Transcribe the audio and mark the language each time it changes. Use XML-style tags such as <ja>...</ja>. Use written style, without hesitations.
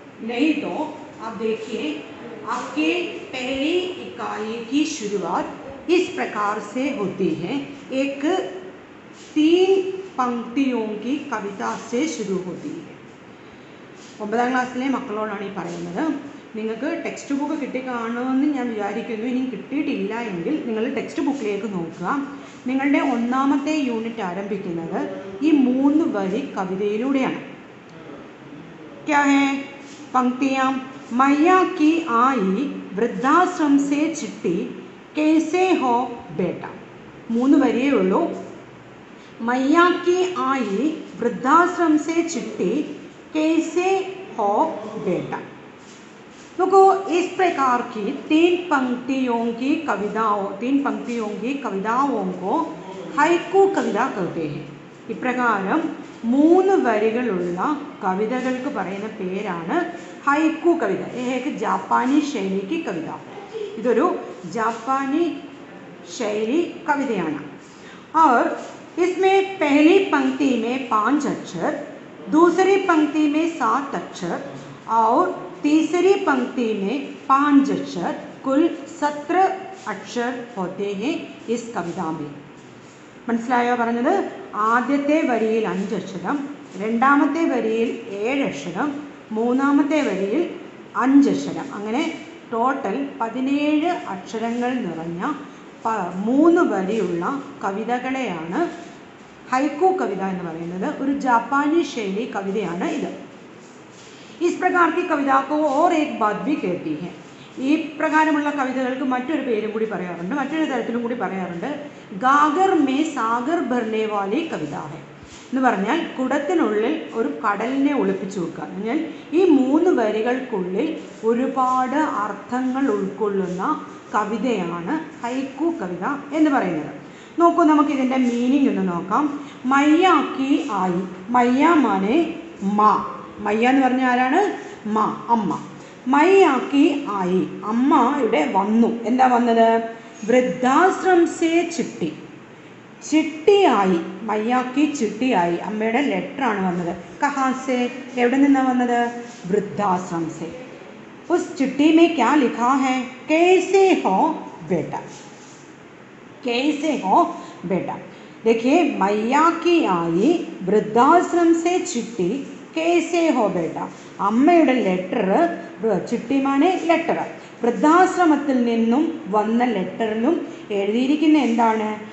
<hi>नहीं तो आप देखिए, आपके पहली इकाई की शुरुआत इस प्रकार से होती है। एक 3 पंक्तियों की कविता से शुरू होती है।</hi> <ml>9ാം ക്ലാസ്സിലെ മക്കളോടാണ് ഈ പറയുന്നത്. നിങ്ങൾക്ക് ടെക്സ്റ്റ് ബുക്ക് കിട്ടിക്കാണുമെന്ന് ഞാൻ വിചാരിക്കുന്നു. ഇനി കിട്ടിയിട്ടില്ല എങ്കിൽ നിങ്ങൾ ടെക്സ്റ്റ് ബുക്കിലേക്ക് നോക്കുക. നിങ്ങളുടെ 1ാമത്തെ യൂണിറ്റ് ആരംഭിക്കുന്നത് ഈ 3 വരി കവിതയിലൂടെയാണ്.</ml> <hi>क्या है पंक्तियाँ? मैया की आई वृद्धाश्रम से चिट्ठी कैसे हो बेटा.</hi> <ml>3 വരിയേ ഉള്ളൂ.</ml> <hi>मैया की आई वृद्धाश्रम से चिट्ठी कैसे हो बेटा. देखो, इस प्रकार की 3 पंक्तियों की कविताओं को ഹൈക്കു കവിത कहते हैं.</hi> <ml>ഇപ്രകാരം 3 വരികളുള്ള കവിതകൾക്ക് പറയുന്ന പേരാണ് ഹൈക്കു കവിത.</ml> <hi>एक जापानी शैली की कविता.</hi> <ml>ഇതൊരു ജാപ്പാനി ശൈലി കവിതയാണ്.</ml> <hi>और इसमें पहली पंक्ति में 5 अक्षर, दूसरी पंक्ति में 7 अक्षर और तीसरी पंक्ति में 5 अक्षर, कुल 17 अक्षर होते हैं इस कविता में.</hi> <ml>മനസ്സിലായോ പറഞ്ഞത്? ആദ്യത്തെ വരിയിൽ 5 അക്ഷരം, രണ്ടാമത്തെ വരിയിൽ 7 അക്ഷരം, മൂന്നാമത്തെ വരിയിൽ 5 അക്ഷരം, അങ്ങനെ ടോട്ടൽ 17 അക്ഷരങ്ങൾ നിറഞ്ഞ 3 വരിയുള്ള കവിതകളെയാണ് ഹൈക്കു കവിത എന്ന് പറയുന്നത്. ഒരു ജാപ്പാനി ശൈലി കവിതയാണ് ഇത്.</ml> <hi>इस प्रकार की कविता को और एक बात भी कहती है.</hi> <ml>ഈ പ്രകാരമുള്ള കവിതകൾക്ക് മറ്റൊരു പേരും കൂടി പറയാറുണ്ട്, മറ്റൊരു തരത്തിലും കൂടി പറയാറുണ്ട്.</ml> <hi>ഗാഗർ മേ സാഗർ ഭർനെ വാലി കവിത ഹെ</hi> <ml>എന്ന് പറഞ്ഞാൽ കുടത്തിനുള്ളിൽ ഒരു കടലിനെ ഒളിപ്പിച്ചു വെക്കുക. എന്നാൽ ഈ 3 വരികൾക്കുള്ളിൽ ഒരുപാട് അർത്ഥങ്ങൾ ഉൾക്കൊള്ളുന്ന കവിതയാണ് ഹൈക്കു കവിത എന്ന് പറയുന്നത്. നോക്കൂ, നമുക്കിതിൻ്റെ മീനിങ് ഒന്ന് നോക്കാം.</ml> <hi>മയ്യ കി ആയി. മയ്യ മാനെ മാ.</hi> <ml>മയ്യ എന്ന് പറഞ്ഞാൽ ആരാണ്? മാ, അമ്മ.</ml> <hi>മയ്യ കി ആയി,</hi> <ml>അമ്മയുടെ വന്നു. എന്താ വന്നത്?</ml> <hi>വൃദ്ധാശ്രം സേ ചിട്ടി.</hi> <ml>ചിട്ടിയായി, മയ്യാക്കി ചിട്ടിയായി, അമ്മയുടെ ലെറ്ററാണ് വന്നത്.</ml> <hi>കഹാസെ,</hi> <ml>എവിടെ നിന്നാണ് വന്നത്?</ml> <hi>വൃദ്ധാശ്രം സേ. उस चिट्ठी में क्या लिखा है? कैसे हो बेटा. कैसे हो बेटा. देखिए, मैया की आई वृद्धाश्रम से चिट्ठी कैसे हो बेटा.</hi> <ml>അമ്മയുടെ ലെറ്റർ,</ml> <hi>ചിട്ടി മാനെ</hi> <ml>ലെറ്റർ, വൃദ്ധാശ്രമത്തിൽ നിന്നും വന്ന ലെറ്ററിലും എഴുതിയിരിക്കുന്ന എന്താണ്?</ml>